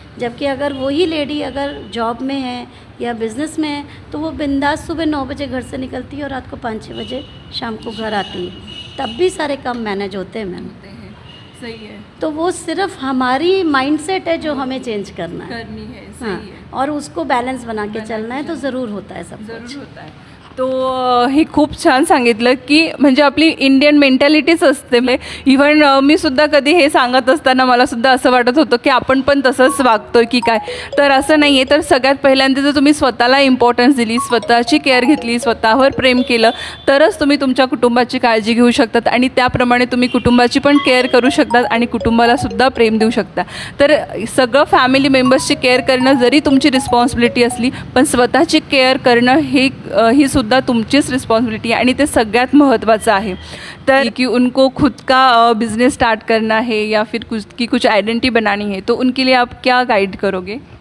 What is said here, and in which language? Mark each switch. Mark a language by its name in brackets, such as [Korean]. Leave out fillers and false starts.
[Hindi] जबकि अगर वही लेडी अगर जॉब में है या बिज़नेस में है तो वो बिंदास सुबह 9 बजे घर से निकलती है और रात को 5-6 बजे शाम को घर आती है, तब भी सारे काम मैनेज होते हैं मैम। सही है। तो वो सिर्फ हमारी माइंडसेट है जो हमें चेंज करना है, सही हाँ, है। और उसको बैलेंस बना के चलना है तो ज़रूर होता है सब कुछ। होता है। [Marathi] तो हे खूप छान सांगितलं की म्हणजे आपली इंडियन मेंटॅलिटीच असते। इव्हन मी सुद्धा कधी हे सांगत असताना मला सुद्धा असं वाटत होतं की आपण पण तसंच वागतोय की काय, तर असं नाही आहे। तर सगळ्यात पहिल्यांदा जर तुम्ही स्वतःला इम्पॉर्टन्स दिली, स्वतःची केअर घेतली, स्वतःवर प्रेम केलं, तरच तुम्ही तुमच्या कुटुंबाची काळजी घेऊ शकतात आणि त्याप्रमाणे तुम्ही कुटुंबाची पण केअर करू शकतात आणि कुटुंबाला सुद्धा प्रेम देऊ शकता। तर सगळं फॅमिली मेंबर्सची केअर करणं जरी तुमची रिस्पॉन्सिबिलिटी असली, पण स्वतःची केअर करणं ही सुद्धा तुमचीच रिस्पॉन्सिबिलिटी है, आणि ते सगळ्यात महत्त्वाचं आहे। [Hindi] तर कि उनको खुद का बिज़नेस स्टार्ट करना है या फिर कुछ आइडेंटिटी बनानी है, तो उनके लिए आप क्या गाइड करोगे?